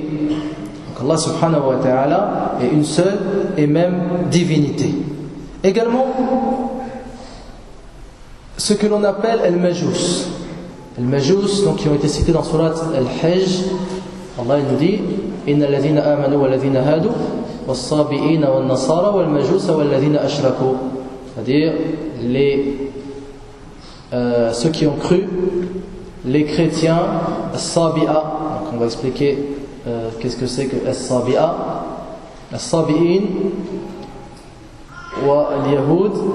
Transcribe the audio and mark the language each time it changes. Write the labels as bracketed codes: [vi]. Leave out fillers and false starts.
[fr] Donc Allah subhanahu wa ta'ala est une seule et même divinité. Également, ce que l'on appelle Al-Majus. Al-Majus, donc, qui ont été cités dans Surat Al-Hajj, Allah nous dit: [ar] إن الذين آمنوا والذين هادوا والصابئين والنصارى والمجوس والذين أشركوا. [fr] C'est-à-dire les ceux qui ont cru, les chrétiens, as-sabi'a. Donc on va expliquer qu'est-ce que c'est que as-sabi'a. [ar] As-sabi'in wa al-yahoud.